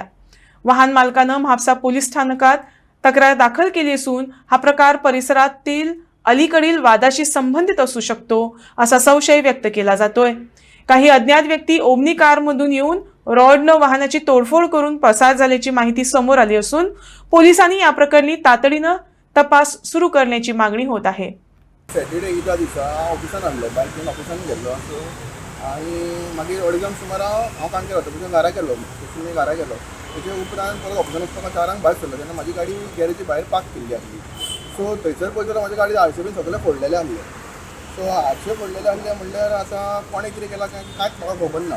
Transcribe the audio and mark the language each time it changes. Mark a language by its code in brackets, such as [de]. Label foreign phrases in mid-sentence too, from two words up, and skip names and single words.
[mr] वाहन मालकानं म्हापसा पोलीस स्थानकात तक्रार दाखल केली असून हा प्रकार परिसरातील अलीकडील वादाशी संबंधित असू शकतो असा संशय व्यक्त केला जातोय। काही अज्ञात व्यक्ती ओमनी कारमधून येऊन रॉडनं वाहनाची तोडफोड करून पसार झाल्याची माहिती समोर आली असून पोलिसांनी या प्रकरणी तातडीनं तपास सुरू करण्याची मागणी होत आहे। [kok] सॅटर्डे इदा दिसा ऑफिसान आसलो, बायकीन ऑफिसान गेल्लो आनी मागीर अडेजांक सुमार हांव काणके वता तुज्या घरा गेलो, मी घरा गेलो। तेजे उपरांत परत ऑफिसान वचपाक 4 भायर सरलो तेन्ना म्हाजी गाडी गॅरेजी भायर पार्क केल्ली आसली। सो थंयसर पळयता म्हाजी गाडी आरसे बीन सगळे फोडलेले आसले। सो आरसे फोडलेले आसले म्हणल्यार आतां कोणें कितें केलां कांयच म्हाका खबर ना।